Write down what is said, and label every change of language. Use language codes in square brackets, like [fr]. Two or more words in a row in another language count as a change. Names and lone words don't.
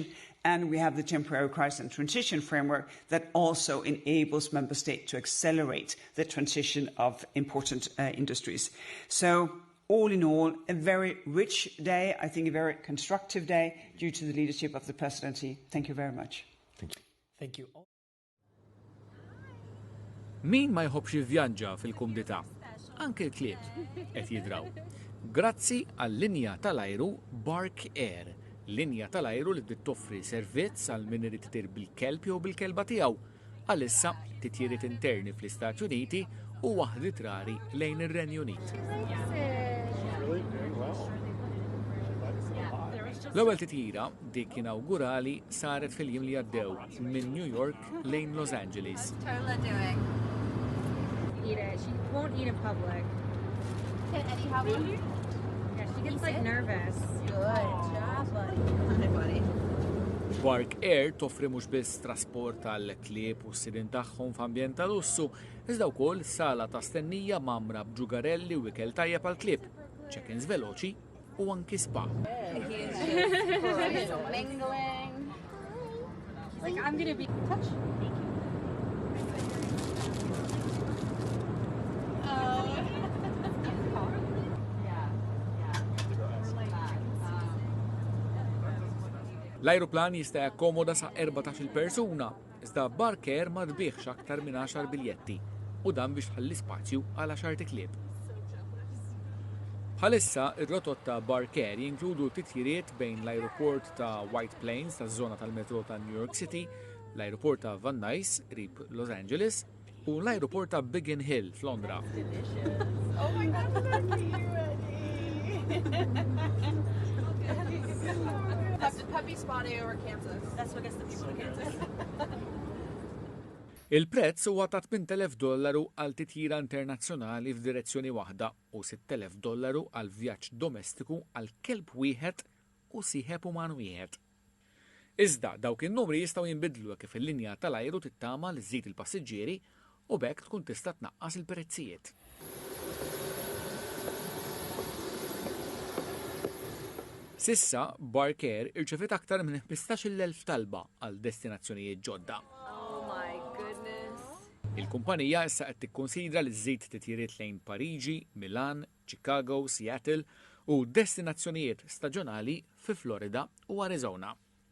[en] And we have the temporary crisis and transition framework that also enables member states to accelerate the transition of important industries. So all in all, a very rich day, I think a very constructive day due to the leadership of the presidency. Thank you very much. Thank you. Thank you. [mt] Min ma jħobbx jivvjaġġa fil-kumdità? Anke l-klieb qed jidraw. Grazzi għall-linja tal-ajru Bark Air, linja tal-ajru li toffri servizz għal min irid itir bil-kelb jew bil-kelba tiegħu. Għalissa titjiriet interni fl-Istati Uniti u waħdiet rari lejn ir-Renju Unit. L-ewwel titjira dik inawgurali saret fil-jiem li għaddew minn New York lejn Los Angeles. [en] Eat it. She won't eat in public. Can Eddie have one? Yeah, she gets like nervous. Good job, buddy. Hi, buddy. [mt] Bark Air toffri mhux biss trasport għall-klieb u s-sidin tagħhom f'ambjent ta' lussu, iżda wkoll sala ta' stennija mamra b'ġugarelli u ikel tajjeb għall-klieb, check-ins veloċi u anki spa. [en] He's mingling. Like, I'm gonna be touch. [mt] L-ajruplan jista' jakkomoda sa' 14 persuna, iżda Bark Air ma tbieħx aktar minn 10 biljetti u dan biex ħalli spazju għal 10 klieb. Bħalissa ir-rotot ta' Bark Air jinkludu titjiriet bejn l-ajruport ta' White Plains taż-żona tal-metro ta' New York City, l-ajruport ta' Van Nuys qrib Los Angeles u l-ajruport ta' Biggin Hill f'Londra. [en] Oh my God, look at you, Puppy spa day over Kansas. That's what gets the people to Kansas. [mt] Il-prezz huwa ta' $8,000 għal titjira internazzjonali f'direzzjoni waħda u $6,000 għal vjaġġ domestiku għal kelb wieħed u sieħeb uman wieħed. Iżda dawk in-numri jistgħu jinbidlu kif il-linja tal-ajru tittama li żżid il-passiġġieri u bekk tkun tista' tnaqqas il-prezzijiet. Sissa, Bark Air irċevit aktar minn 15,000 talba għal destinazzjonijiet ġodda. [en] Oh my goodness. [mt] Il-kumpanija issa qed tikkonsidra li żżid titjiriet lejn Pariġi, Milan, Chicago, Seattle u destinazzjonijiet staġjonali fi Florida u Arizona.